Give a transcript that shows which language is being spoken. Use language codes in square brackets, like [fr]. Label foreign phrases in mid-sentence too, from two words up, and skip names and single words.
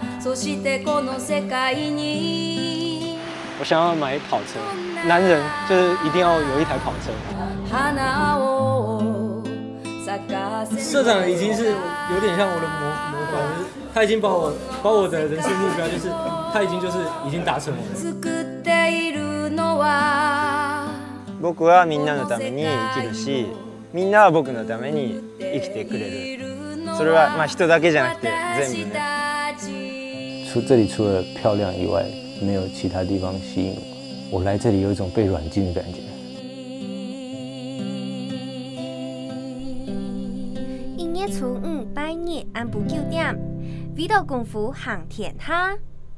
[zh] 我想要买跑车，男人就是一定要有一台跑车。社长已经是有点像我的模范，他已经把我的人生目标就是他已经达成了。 [ja] 僕はみんなのために生きるし、みんなは僕のために生きてくれる。それは人だけじゃなくて全部ね。 [zh] 这里除了漂亮以外，没有其他地方吸引我。我来这里有一种被软禁的感觉。 1月初5、8日按部9點，味道功夫行天下。